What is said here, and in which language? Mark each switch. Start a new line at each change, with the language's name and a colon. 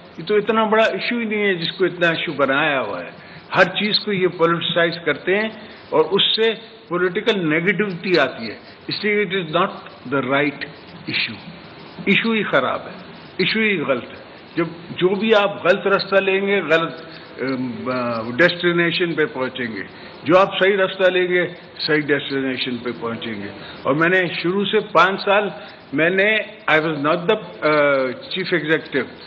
Urdu: یہ تو اتنا بڑا ایشو ہی نہیں ہے جس کو اتنا ایشو بنایا ہوا ہے. ہر چیز کو یہ پولیٹیسائز کرتے ہیں اور اس سے پولیٹیکل نیگیٹیوٹی آتی ہے.
English: اس لیے it is not the right issue.
Urdu: Issue ہی خراب ہے، ایشو ہی غلط ہے. جو بھی آپ غلط راستہ لیں گے غلط ڈیسٹینیشن پہ پہنچیں گے. جو آپ صحیح راستہ لیں گے صحیح ڈیسٹینیشن پہ پہنچیں گے. اور میں نے شروع سے 5 سال میں نے
English: I was not the chief executive.